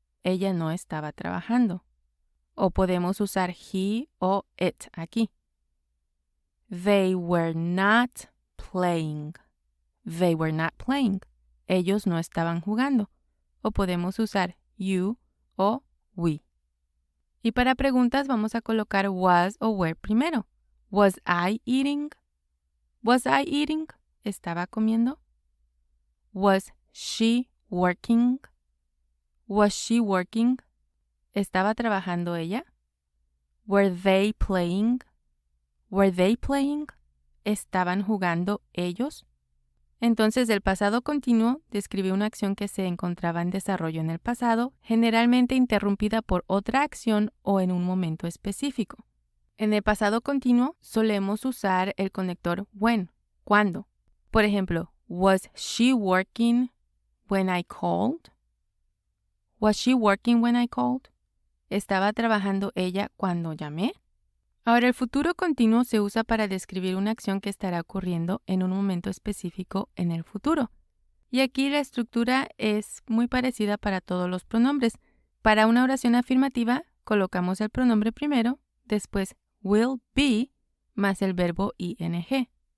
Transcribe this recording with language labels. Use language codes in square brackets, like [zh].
[es] Ella no estaba trabajando. O podemos usar he o it aquí. [en] They were not playing. They were not playing. [es] Ellos no estaban jugando. O podemos usar you o we. Y para preguntas vamos a colocar was o were primero. [en] Was I eating? Was I eating? [es] ¿Estaba comiendo? [en] Was she working? Was she working? [es] ¿Estaba trabajando ella? [en] Were they playing? Were they playing? [es] ¿Estaban jugando ellos? Entonces, el pasado continuo describe una acción que se encontraba en desarrollo en el pasado, generalmente interrumpida por otra acción o en un momento específico. En el pasado continuo solemos usar el conector when, cuando. Por ejemplo, [en] was she working when I called? Was she working when I called? ¿Estaba trabajando ella cuando llamé? [es] Ahora, el futuro continuo se usa para describir una acción que estará ocurriendo en un momento específico en el futuro. Y aquí la estructura es muy parecida para todos los pronombres. Para una oración afirmativa, colocamos el pronombre primero, después will be más el verbo ing.